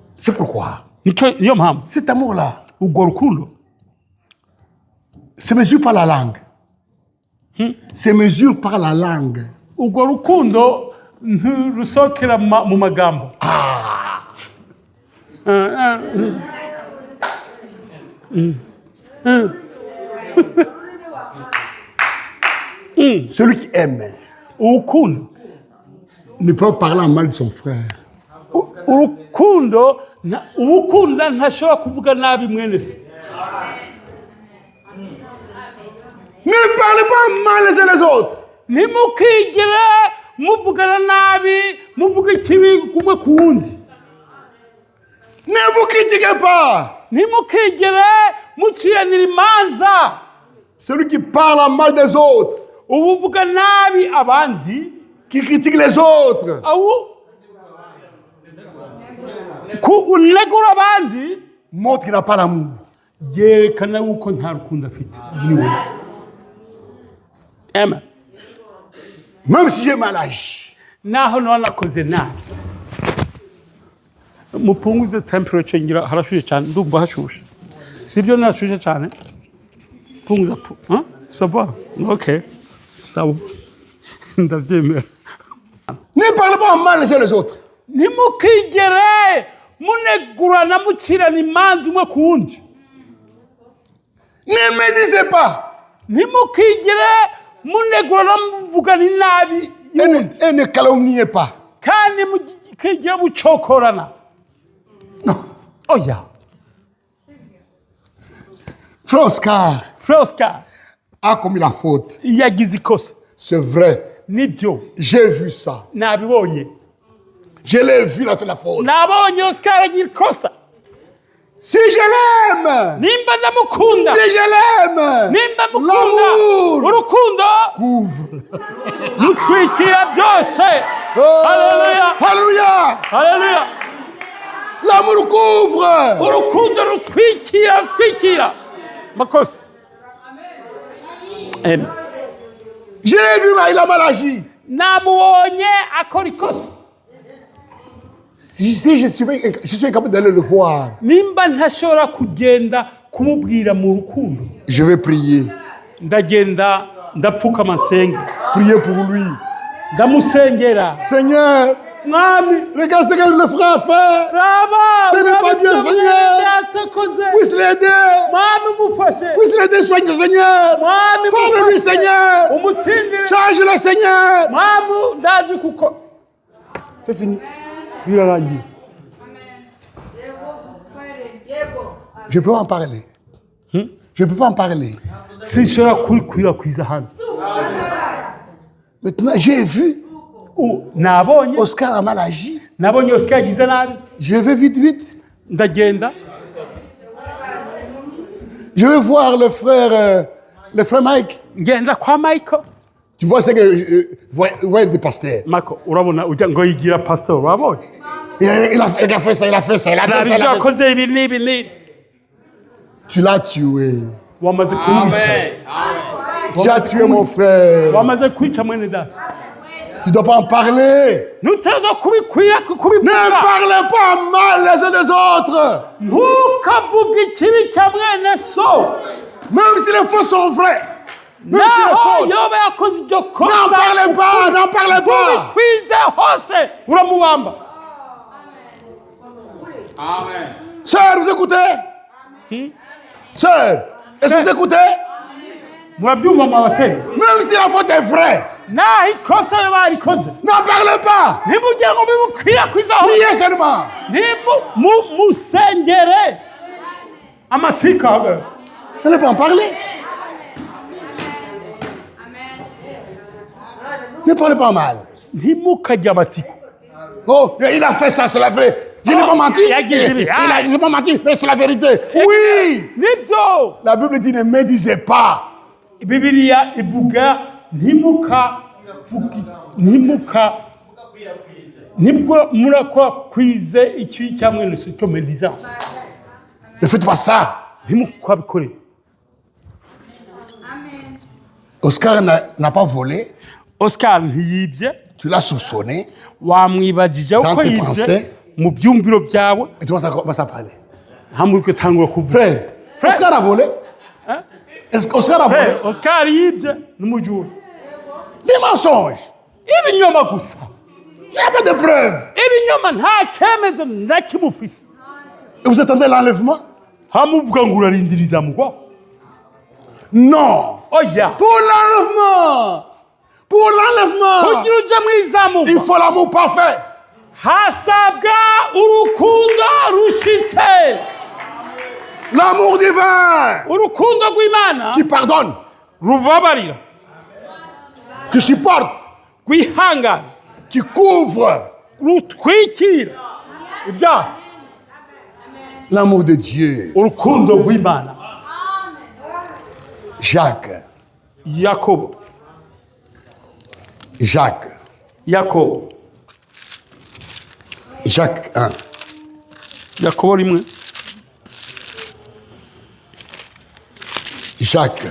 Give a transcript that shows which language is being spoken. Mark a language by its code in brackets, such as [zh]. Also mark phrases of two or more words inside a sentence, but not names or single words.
[rn] niyo mpamvu [fr] cet amour-là [rn] urwo rukundo [fr] se mesure par la langue. Se mesure par la langue. [rn] urwo rukundo ntirusokera mu magambo. [fr] Celui qui aime [rn] urukundo [fr] ne peut pas parler en mal de son frère. [rn] urukundo ubukunda ntashobora kuvuga nabi mwene se. [fr] Ne parlez pas mal les uns les autres. [rn] ntimukigire muvugana nabi muvuga ikibi kumwe ku wundi. [fr] Ne vous critiquez pas. [rn] ntimukigire muciranira imanza. [fr] Celui qui parle en mal des autres, [rn] ubuvuga nabi abandi, [fr] qui critique les autres, [rn] unegura abandi, [fr] montre qu'il n'a pas l'amour. [rn] yerekana yuko nta rukundo afite. Amen. [fr] Même si j'ai mal agi. [rn] naho none nakoze nabi. mupunguze temperature ngira harashushe cyane, ndumva hashushe. sibyo nashushe cyane. punguza saba. Okay. Sawa. Ndavyemera. [fr] Ne parlez pas mal les uns les autres. [rn] ntimukigere munegurana mucirana imanza umwe ku wundi. [fr] Ne médisez pas. [rn] ntimukigere munegurana muvugana inabi. [fr] Et ne calomniez pas. [rn] kandi mukigere bucokorana. [fr] Non. [rn] Oya. [fr] Frère Oscar Oscar a commis la faute. [rn] yagize ikosa. [fr] C'est vrai. [rn] Nibyo. [fr] J'ai vu ça. [rn] Nabibonye. [fr] Je l'ai vu, il a fait la faute. [rn] Nabonye Oscar agira ikosa. [fr] Si je l'aime, [rn] nimba ndamukunda, [fr] si je l'aime, [rn] nimba mukunda, [fr] l'amour [rn] urukundo [fr] couvre. [rn] mutwikira byose. Oh, [fr] Alléluia. Alléluia. [rn] Haleluya. [fr] L'amour couvre. [rn] Urukundo rutwikira makosa. Amen. [fr] Je l'ai vu, mais il a mal agi. [rn] Namubonye akora ikosa. [fr] Si je suis incapable d'aller le voir, [rn] nimba ntashobora kugenda kumubwira mu rukundo, [fr] je vais prier. [rn] ndagenda ndapfukama nsenge. [fr] Prier pour lui. [rn] Ndamusengera. [fr] Seigneur, [rn] Mwami, [fr] regarde ce que le frère a fait. [rn] raba, [fr] Ce n'est pas bien, Seigneur. Puisse l'aider. [rn] Mwami mufashe. [fr] Puisse l'aider, soigne, Seigneur. [rn] Mwami [fr] Parle-lui, [rn] mufashe. [fr] Seigneur. [rn] Umutsindire. [fr] Change-le, Seigneur. [rn] Mwami ndazi kuko. [fr] C'est fini. [rn] Birarangiye. [fr] Je ne peux pas en parler. Je ne peux pas en parler. [rn] Sinshobora kubikwirakwiza hano. [fr] Maintenant, j'ai vu. [rn] Nabonye [fr] Oscar a mal agi. [rn] nabonye Oscar yagize nabi. [fr] Je vais vite. [rn] Ndagenda. [fr] Je vais voir le frère Mike. [rn] Ngenda kwa Michael. [fr] Tu vois ce que voyez des pasteurs. Michael, [rn] urabona ujya ngo yigira pastor, urabonye? [fr] Il a fait ça, il a fait ça, il a fait ça. Il a fait ça. [rn] Yakoze ibi n'ibi. [fr] Tu l'as tué. [rn] Wamaze kumwica. [fr] Tu as tué mon frère. [rn] Wamaze kwica mwene data. [fr] Tu ne dois pas en parler. [rn] Nutaza [fr] Ne [rn] kubivuga. [fr] parlez pas mal les uns des autres. [rn] Ntukavuge ikibi cya mwene so. [fr] Même si les faux sont vrais. Même si les [rn] Naho [fr] faux. [rn] yoba yakoze ibyo kosa. [fr] N'en parlez pas, n'en parlez pas. [rn] Ubikwize hose uramubamba. Amen. [fr] Sœur, vous écoutez? Sœur, est-ce que vous écoutez? [rn] Murabyumva mwabasore. [fr] Même si la faute est vraie, [rn] Naho ikosa barikoze. [fr] n'en parlez pas. [rn] Ntimugire ngo mubikwirakwize hose. [fr] Priez seulement. [rn] Musengere. Amatika ahagarara. [fr] N'allez pas en parler. Ne parlez pas mal. [rn] Ntimukajye amatiko. [fr] Oh, il a fait ça, c'est la vraie. Je n'ai pas menti. il a dit- Il n'a pas menti, mais c'est la vérité. Oui. [rn] Nibyo. [fr] La Bible dit ne médisez pas. [rn] Bibiliya ivuga nibwo murakwize ikibi cya mwene so cyo médisance. [fr] Ne faites pas ça. [rn] Ntimukabikore. [fr] Oscar n'a pas volé. [rn] Oscar ntiyibye. [fr] Tu l'as soupçonné. [rn] Wamwibagije [fr] Dans [rn] uko [fr] tes [rn] yibye [fr] pensées. [rn] mu byumviro byawe. [fr] Et tu vas commencer à parler. [rn] hamuruke tangura kuvuga. [fr] Frère, Oscar a volé? Est-ce qu'Oscar a volé? [rn] Frère, Oscar yibye n'umujura. [fr] Des mensonges. [rn] Ibinyoma gusa. [fr] Il n'y a pas de preuves. [rn] Ibinyoma nta cyemezo na kimwe ufise. [fr] Et vous attendez l'enlèvement? [rn] Hamuvuga ngo urarindiriza mugwa. [fr] Non. [rn] Oya. [fr] Pour l'enlèvement. Pour l'enlèvement. [rn] Kugira uje mu izamuka. [fr] Il faut l'amour parfait. [rn] Hasabwa urukundo rushitse. [fr] L'amour divin. [rn] Urukundo rw'Imana [fr] Qui pardonne. [rn] rubabarira. [fr] Qui supporte. [rn] Rwihangana. [fr] Qui couvre. [rn] Rutwikira. Ibyaha. [fr] L'amour de Dieu. [rn] Urukundo rw'Imana. [fr] Jacques. [rn] Yakobo. [fr] Jacques. [rn] Yakobo. [fr] Jacques 1. [rn] Yakobo rimwe. [fr] Jacques.